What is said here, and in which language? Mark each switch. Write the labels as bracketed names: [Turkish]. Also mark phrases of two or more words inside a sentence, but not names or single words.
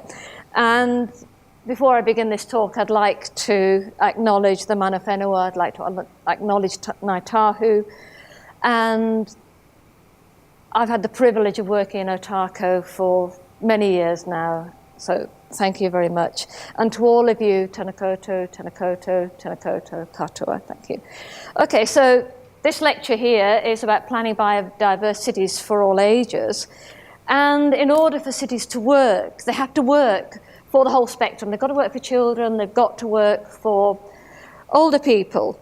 [English] And before I begin this talk, I'd like to acknowledge the [Māori] Mana Whenua. [English] I'd like to acknowledge Ngāi Tahu. And I've had the privilege of working in Otago for many years now. So thank you very much. And to all of you, [Māori] tēnā koutou, tēnā koutou, tēnā koutou, katoa, [English] thank you. Okay, so this lecture here is about planning biodiverse cities for all ages. And in order for cities to work, they have to work for the whole spectrum. They've got to work for children, they've got to work for older people.